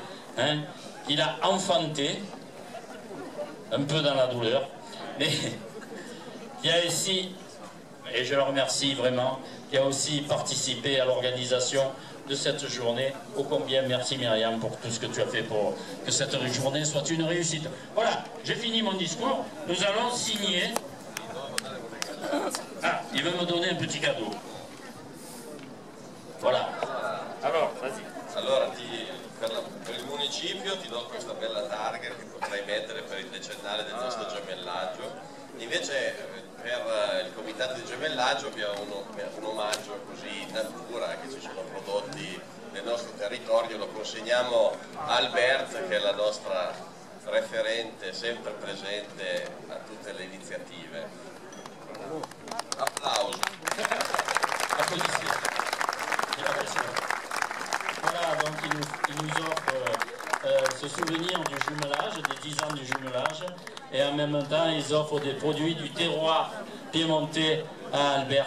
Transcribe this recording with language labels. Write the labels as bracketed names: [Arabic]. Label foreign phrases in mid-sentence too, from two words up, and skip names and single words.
[French] Hein, il a enfanté, un peu dans la douleur, mais qui a ici, et je le remercie vraiment, qui a aussi participé à l'organisation de cette journée. Ô combien merci Myriam pour tout ce que tu as fait pour que cette journée soit une réussite. Voilà, j'ai fini mon discours. Nous allons signer. Ah, il veut me donner un petit cadeau. Voilà. Alors, vas-y. [Italian] Allora, per il municipio ti do questa bella targa che potrai mettere per il decennale del nostro gemellaggio. Invece per il comitato di gemellaggio abbiamo un omaggio così in natura, che ci sono prodotti nel nostro territorio, lo consegniamo a Albert, che è la nostra referente sempre presente a tutte le iniziative. Applauso. [French] Applaudissements. Voilà, donc il nous offre ce souvenir du jumelage, des 10 ans du jumelage, et en même temps ils offrent des produits du terroir piémontais à Albert.